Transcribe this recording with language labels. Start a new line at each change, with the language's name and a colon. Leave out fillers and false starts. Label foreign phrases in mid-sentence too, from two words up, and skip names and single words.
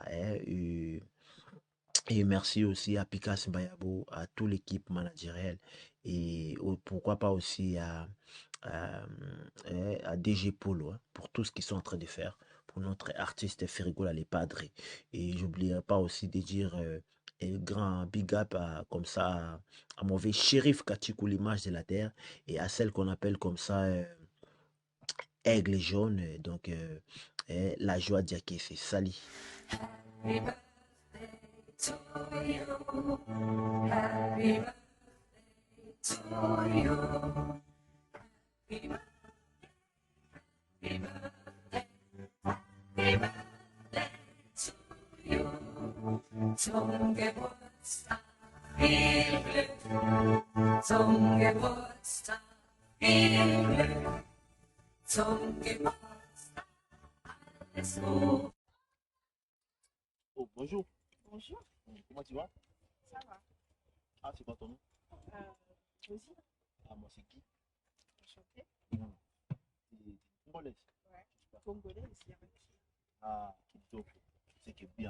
French: Hein, et merci aussi à Pikas Bayabo, à toute l'équipe managérielle et pourquoi pas aussi à, à DG Polo hein, pour tout ce qu'ils sont en train de faire pour notre artiste Ferrigola Les Padres. Et j'oublierai pas aussi de dire un grand
English: big up
French: comme ça à mauvais shérif Katikou, l'image de la terre, et à celle qu'on appelle comme ça Aigle jaune. Donc la joie Diaké, c'est Sali.
English: Happy birthday to you. Happy birthday to you. Happy birthday, happy birthday, happy birthday to you.
German: Zum Geburtstag viel Glück. Zum Geburtstag viel Glück. Zum Geburtstag alles Gute.
French: Oh, bonjour, Bonjour, comment tu vas? ça va. Ah, c'est quoi ton nom? Aussi, Ah, moi c'est Guy. enchanté. T'es congolaise. Ouais. Congolais aussi avec qui. Ah, donc c'est que bien.